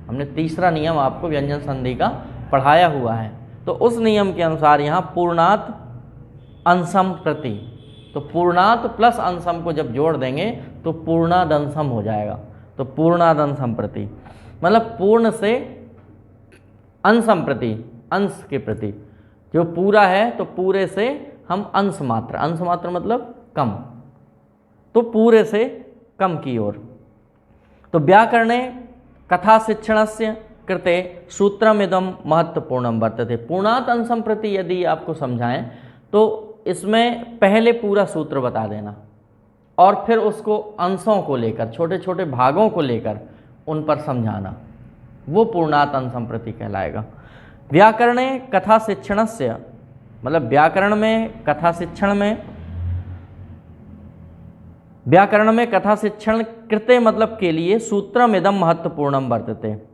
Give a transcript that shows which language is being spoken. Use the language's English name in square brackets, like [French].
[Hindi] हमने तीसरा नियम आपको व्यंजन संधि का पढ़ाया हुआ है, तो उस नियम के अनुसार यहाँ पूर्णात अंशम प्रति, तो पूर्णात प्लस अंशम को जब जोड़ देंगे तो पूर्णादंशम हो जाएगा, तो पूर्णादंशम प्रति मतलब पूर्ण से अंशम प्रति, अंश के प्रति, जो पूरा है तो पूरे से हम अंश मात्र मतलब कम, तो पूरे से कम की ओर। [Sanskrit] तो व्याकरणे कथा शिक्षणस्य कृते सूत्रमिदं महत्वपूर्णं वर्तते। [Hindi] पूर्णात् अंशम प्रति यदि आपको समझाएं तो इसमें पहले पूरा सूत्र बता देना और फिर उसको अंशों को लेकर, छोटे छोटे भागों को लेकर उन पर समझाना, वो पूर्णात् अंशम प्रति कहलाएगा। [Sanskrit] व्याकरणे कथा शिक्षणस्य, [Hindi] मतलब व्याकरण में कथा शिक्षण में, व्याकरण में कथा शिक्षण कृते मतलब के लिए [Sanskrit] सूत्रमिदं महत्वपूर्णं वर्तते।